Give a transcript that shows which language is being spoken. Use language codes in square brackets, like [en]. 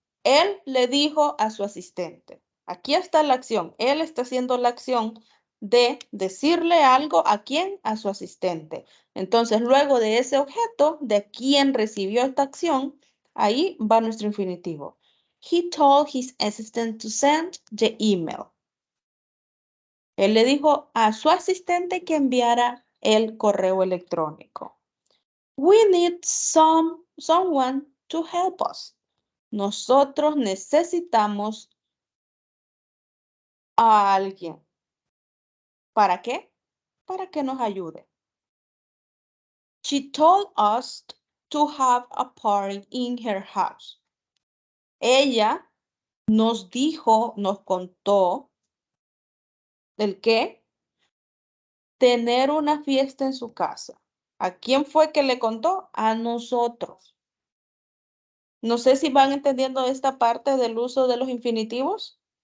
[es] Él le dijo a su asistente. Aquí está la acción. Él está haciendo la acción de decirle algo a quién, a su asistente. Entonces, luego de ese objeto, de quién recibió esta acción, ahí va nuestro infinitivo. [en] he told his assistant to send the email. [es] Él le dijo a su asistente que enviara el correo electrónico. [en] We need someone to help us. [es] Nosotros necesitamos a alguien. ¿Para qué? Para que nos ayude. [en] She told us to have a party in her house. [es] Ella nos dijo, nos contó, ¿el qué? Tener una fiesta en su casa. ¿A quién fue que le contó? A nosotros. No sé si van entendiendo esta parte del uso de los infinitivos.